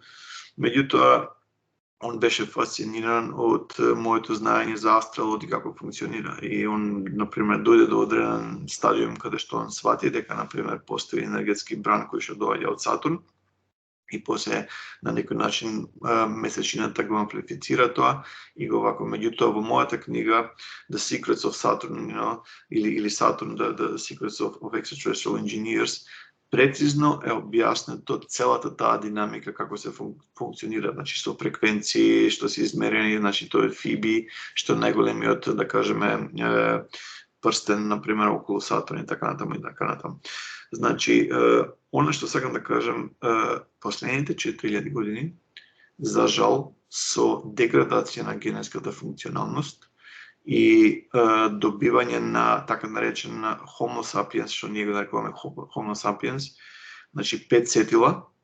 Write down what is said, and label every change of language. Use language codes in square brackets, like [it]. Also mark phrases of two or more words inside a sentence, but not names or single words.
[mk] Меѓутоа, он беше фасциниран од моето знаење за астралот и како функционира. И он, например, дојде до одреден стадиум каде што он свати дека, например, постои енергетски бран кој што доаѓа од Сатурн и после на некој начин месечината го амплифицира тоа и го вако. Меѓутоа, во мојата книга The Secrets of Saturn, или Saturn, The Secrets of Extraterrestrial Engineers, прецизно е објаснето целата таа динамика како се функционира, значи со фреквенции што се измерени, значи тоа е Фиби, што е најголемиот, да кажеме, прстен, например, околу Сатурн и така натаму. Значи, она што сакам да кажам, последните 4000 години, за жал, со деградација на генетската функционалност и добивање на така наречен Homo sapiens, што ние го нарекуваме Homo sapiens, значи 5 сетила